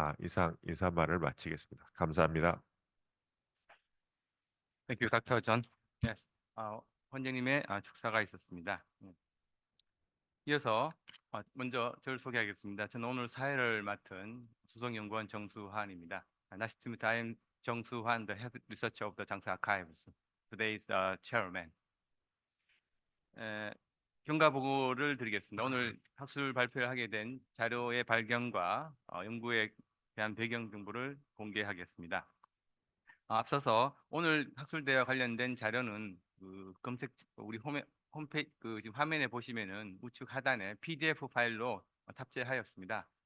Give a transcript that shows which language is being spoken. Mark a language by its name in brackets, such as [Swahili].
[Korean] 이상 인사말을 마치겠습니다. 감사합니다. [English] Thank you, Dr. John. Yes. [Korean] 원장님의 축사가 있었습니다. 이어서 먼저 저를 소개하겠습니다. 저는 오늘 사회를 맡은 수석연구원 정수환입니다. [English] Nice to meet you. I am 정수환, the head researcher of the 장사 archives. Today's chairman. [Korean] 경과 보고를 드리겠습니다. 오늘 학술 발표를 하게 된 자료의 발견과 연구에 대한 배경 정보를 공개하겠습니다. 앞서서 오늘 학술대와 관련된 자료는 그 검색 우리 홈페이지 지금 화면에 보시면은 우측 하단에 PDF 파일로 탑재하였습니다.